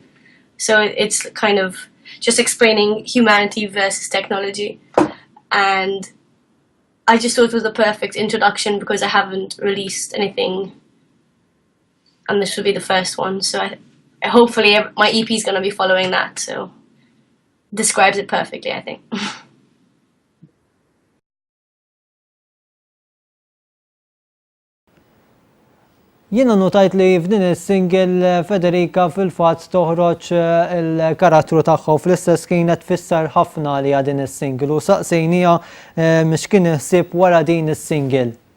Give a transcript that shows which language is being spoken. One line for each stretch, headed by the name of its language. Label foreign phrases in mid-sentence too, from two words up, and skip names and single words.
English: So it's kind of just explaining humanity versus technology, and I just thought it was the perfect introduction because I haven't released anything and this will be the first one, so hopefully my EP is going to be following that, so describes it perfectly, I think.
Maltese: Jiena notajt li f'din is-single Federica fil-fatt toħroġ il-karattru tagħha u fl-istess kienet tfisser ħafna li din is-single u saqsejnija x'kien ħsieb wara din is-single.